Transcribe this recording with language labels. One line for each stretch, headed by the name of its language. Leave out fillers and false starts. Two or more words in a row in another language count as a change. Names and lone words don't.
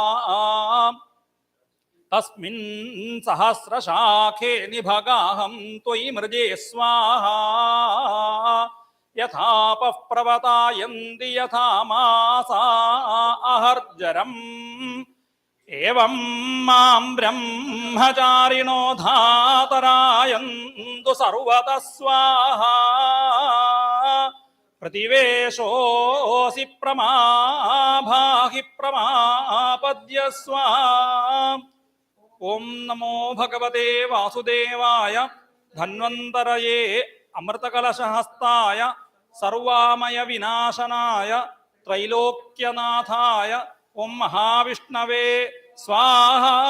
Sanskrit: तस्मिन् सहस्रशाखे निभगाहं त्वयि मृजे स्वाहा. यथापः प्रवतायन्ति यथा मासा अहर्जरम् ഏവം മാം ബ്രഹ്മചാരിണോ ധാതരായന്തു സർവതഃ സ്വാഹാ പ്രതിവേശോऽसि പ്രമാഭാഹി പ്രമാപദ്യസ്വ. ഓം നമോ ഭഗവതേ വാസുദേവായ ധന്വന്തരയേ അമൃതകലശഹസ്തായ സർവാമയ വിനാശനായ ത്രൈലോക്യനാഥായ ഓം മഹാവിഷ്ണവേ സ്വാഹ.